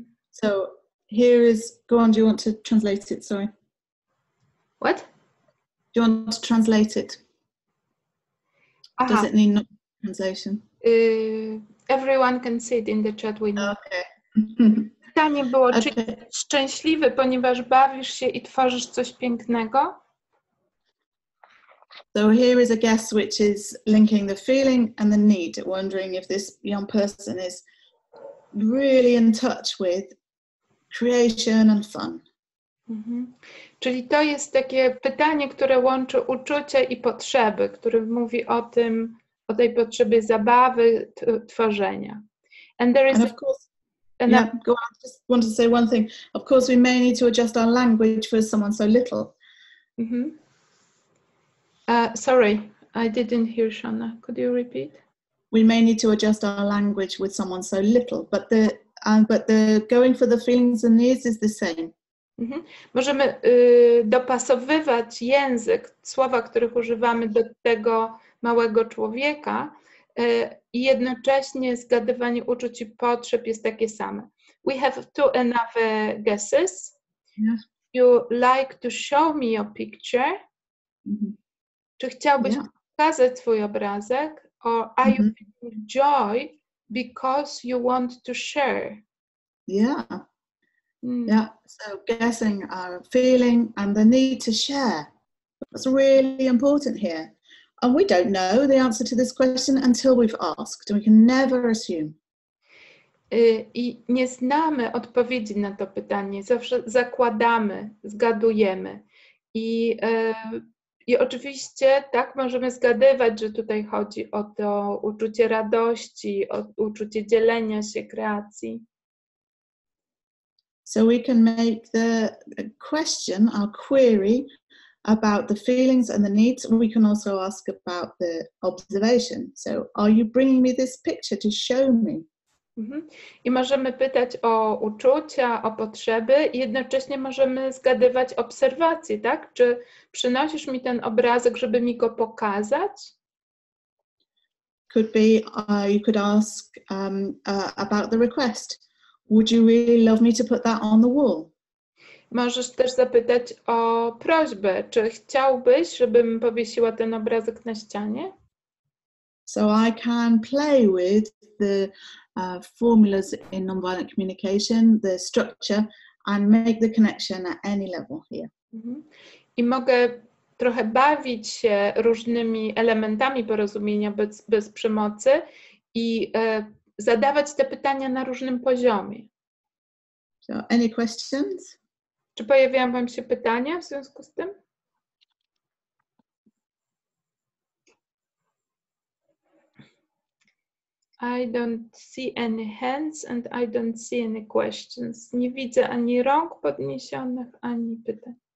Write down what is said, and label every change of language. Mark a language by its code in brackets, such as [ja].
[en] So here is, go on, do you want to translate it? Sorry. What? Do you want to translate it? Does it need no translation? Everyone can see it in the chat window. Okay. [pl] Pytanie było, czy jesteś szczęśliwy, ponieważ bawisz się i tworzysz coś pięknego? [en] So here is a guess which is linking the feeling and the need, wondering if this young person is really in touch with creation and fun. [pl] Czyli to jest takie pytanie, które łączy uczucie i potrzeby, które mówi o tym, o tej potrzebie zabawy, tworzenia. [en] And there is And of course, yeah, go on. I just want to say one thing. Of course, we may need to adjust our language for someone so little. Sorry, I didn't hear Shona. Could you repeat? We may need to adjust our language with someone so little, but the going for the feelings and needs is the same. [pl] Możemy dopasowywać język, słowa, których używamy do tego małego człowieka i jednocześnie zgadywanie uczuć i potrzeb jest takie same. [en] We have two another guesses. Yeah. You like to show me your picture? [pl] Czy chciałbyś pokazać swój obrazek? [en] Or are you feeling joy because you want to share? Yeah. Yeah, so guessing our feeling and the need to share. That's really important here. And we don't know the answer to this question until we've asked, and we can never assume. [pl] I nie znamy odpowiedzi na to pytanie, zawsze zakładamy, zgadujemy. I oczywiście tak możemy zgadywać, że tutaj chodzi o to uczucie radości, o uczucie dzielenia się, kreacji. [en] So we can make the question, our query, about the feelings and the needs. We can also ask about the observation. So, are you bringing me this picture to show me? [pl] I możemy pytać o uczucia, o potrzeby i jednocześnie możemy zgadywać obserwacje, tak? Czy przynosisz mi ten obrazek, żeby mi go pokazać? [en] Could be, you could ask about the request. Would you really love me to put that on the wall? [pl] Możesz też zapytać o prośbę. Czy chciałbyś, żebym powiesiła ten obrazek na ścianie? [en] So I can play with the formulas in nonviolent communication, the structure, and make the connection at any level here. [pl] I mogę trochę bawić się różnymi elementami porozumienia bez przemocy i zadawać te pytania na różnym poziomie. [en] So, any questions? [pl] Czy pojawiają wam się pytania w związku z tym? [en] I don't see any hands and I don't see any questions. [pl] Nie widzę ani rąk podniesionych, ani pytań.